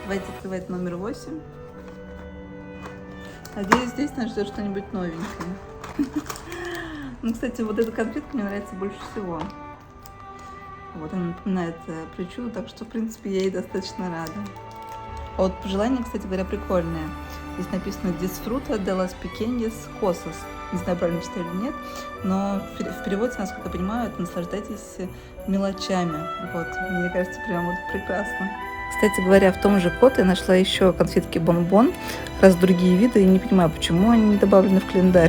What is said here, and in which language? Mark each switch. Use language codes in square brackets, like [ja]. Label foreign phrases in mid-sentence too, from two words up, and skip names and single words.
[ru] Давайте открывать номер 8. Надеюсь, здесь нас ждет что-нибудь новенькое. Ну, кстати, вот эта конфетка мне нравится больше всего. Вот она напоминает причуду, так что, в принципе, я ей достаточно рада. А вот пожелание, кстати говоря, прикольное. Здесь написано [es] «Disfruta de las pequeñas cosas». [ru] Не знаю, правильно читаю или нет, но в переводе, насколько я понимаю, это «наслаждайтесь мелочами». Вот, мне кажется, прям вот прекрасно. Кстати говоря, в том же Кот я нашла еще конфетки Бонбон, раз другие виды, и не понимаю, почему они не добавлены в календарь.